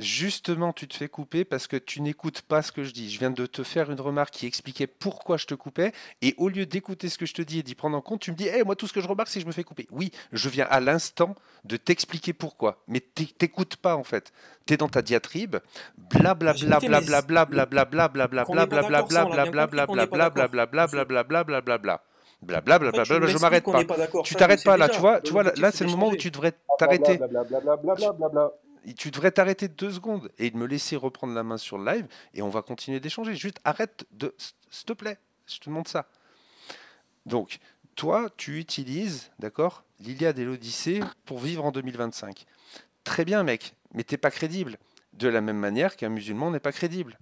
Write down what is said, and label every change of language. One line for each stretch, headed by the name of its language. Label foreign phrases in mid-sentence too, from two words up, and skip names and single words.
French: justement, tu te fais couper parce que tu n'écoutes pas ce que je dis. Je viens de te faire une remarque qui expliquait pourquoi je te coupais, et au lieu d'écouter ce que je te dis et d'y prendre en compte, tu me dis, moi, tout ce que je remarque, c'est que je me fais couper. Oui, je viens à l'instant de t'expliquer pourquoi, mais t'écoutes pas en fait. T'es dans ta diatribe, bla bla Bah, j'ai bla écouté, bla mais bla bla bla bla bla bla bla qu'on n'est pas bla bla d'accord, bla ça, on l'a bla bien bla compris bla qu'on bla n'est pas bla bla d'accord, bla bla bla monsieur. bla bla bla bla bla. En fait, tu Je m'expliques m'arrête qu'on n'est pas. pas d'accord. Tu Ça, je le t'arrêtes sais pas là, déjà. tu vois, L'objectif, là c'est c'est le moment où d'échanger. tu devrais Bla t'arrêter. bla bla bla bla bla bla bla bla. Tu devrais t'arrêter 2 secondes et de me laisser reprendre la main sur le live et on va continuer d'échanger. Juste arrête s'il te plaît, je te demande ça. Donc, toi, tu utilises, d'accord, l'Iliade et l'Odyssée pour vivre en 2025. Très bien, mec, mais t'es pas crédible. De la même manière qu'un musulman n'est pas crédible.